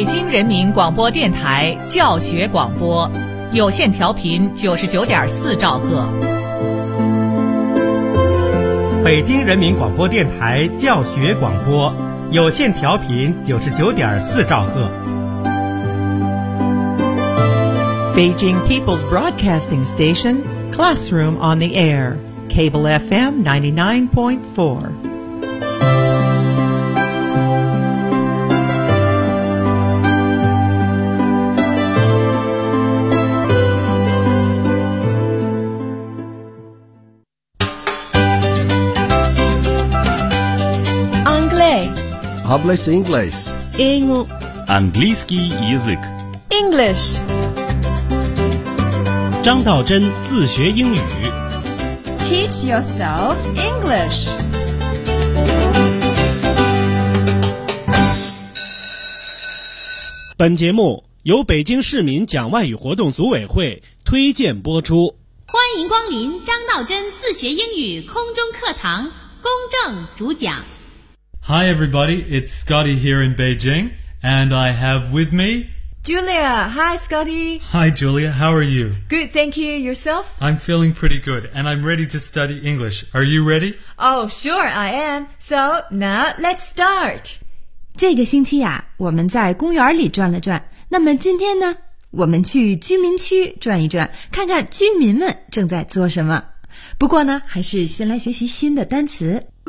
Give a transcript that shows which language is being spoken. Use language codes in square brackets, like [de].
[zh] 人民广播电台教学广播，有线调频99.4兆赫。北京人民广播电台教学广播，有线调频99.4兆赫。 [en] Beijing People's Broadcasting Station, Classroom on the Air, Cable FM 99.4. [fr] Anglais. [es] Hablas inglés. [ru] Английский язык. [en] English. [zh] 张道真自学英语 [en] Teach yourself English. [zh] 本节目由北京市民讲外语活动组委会推荐播出。欢迎光临张道真自学英语空中课堂，公正主讲。 [en] Hi everybody, it's Scotty here in Beijing, and I have with me... Julia, hi Scotty. Hi Julia, how are you? Good, thank you. Yourself? I'm feeling pretty good, and I'm ready to study English. Are you ready? Oh, sure, I am. So, now, let's start. [zh] 这个星期啊，我们在公园里转了转。那么今天呢，我们去居民区转一转，看看居民们正在做什么。不过呢，还是先来学习新的单词。